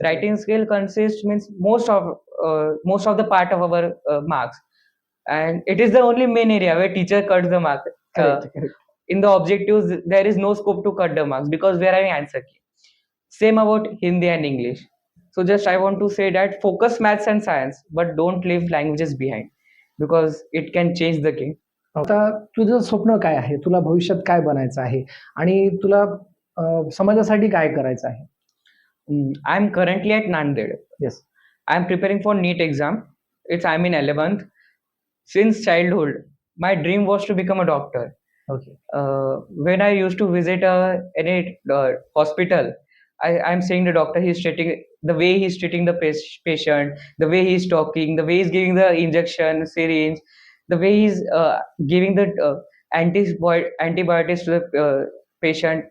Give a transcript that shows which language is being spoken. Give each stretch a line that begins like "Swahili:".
English: Writing skill consists means most of the part of our marks, and it is the only main area where teacher cuts the mark. Correct. Correct. In the objectives, there is no scope to cut the marks because we are having answer key. Same about Hindi and English. So just I want to say that focus maths and science, but don't leave languages behind because it can change the game.
Marathi: आता तुझं स्वप्न काय आहे? तुला भविष्यात काय बनायचं आहे? आणि तुला समाजासाठी काय करायचं आहे?
English: I'm currently at Nanded. Yes. I'm preparing for NEET exam. I'm in 11th. Since childhood, my dream was to become a doctor. Okay. When I used to visit any hospital, I'm seeing the doctor. He's treating the way he's treating the patient, the way he's talking, the way he's giving the injection syringe, the way he's giving the antibiotics to the patient.